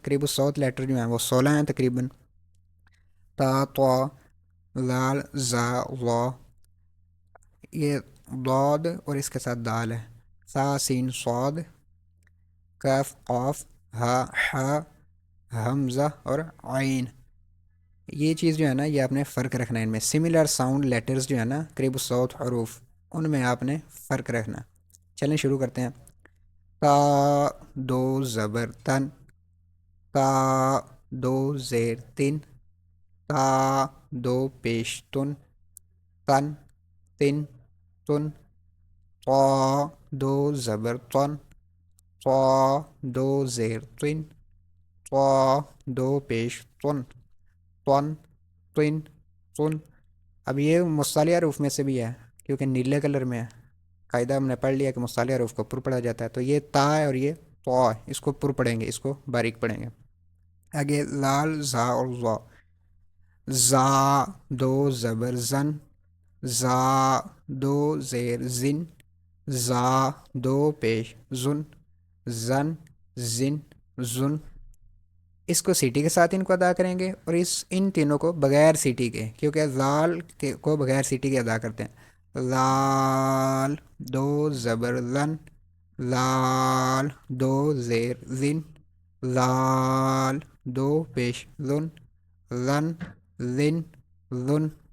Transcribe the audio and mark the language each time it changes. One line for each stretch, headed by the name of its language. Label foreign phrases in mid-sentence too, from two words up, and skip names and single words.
Urdu: قریب الصوت لیٹر جو ہیں وہ 16 ہیں تقریباً، تا، طا، لال، زا، وا، یہ ضاد اور اس کے ساتھ دال ہے، سا، سین، صاد، کاف، قاف، ہا، حا، حمزہ اور عین۔ یہ چیز جو ہے نا یہ آپ نے فرق رکھنا ہے ان میں،
English: similar sound letters
Urdu: جو ہے نا قریب الصوت حروف، ان میں آپ نے فرق رکھنا۔ چلیں شروع کرتے ہیں۔ تا، دو زبر تن، تا، دو زیر تن، تا، دو پیش تن، تن، تن، تن، طا، دو زبر تن، طا، دو زیر تن، طا، دو پیش تن، تن، تن، تن۔ اب یہ مصالح حروف میں سے بھی ہے کیونکہ نیلے کلر میں ہے، قاعدہ ہم نے پڑھ لیا کہ مصالح حروف کو پر پڑھا جاتا ہے، تو یہ تا ہے اور یہ طا ہے، اس کو پر پڑھیں گے، اس کو باریک پڑھیں گے۔ آگے لال، زا اور وا، زا، دو زبر زن، زا، دو زیر زن، زا، دو پیش زن، زن، زن، زن۔ اس کو سیٹی کے ساتھ ان کو ادا کریں گے، اور ان تینوں کو بغیر سیٹی کے، کیونکہ لال کو بغیر سیٹی کے ادا کرتے ہیں۔ لال، دو زبر لن، لال، دو زیر زن، لال، دو پیش لن، لن، لن، لن۔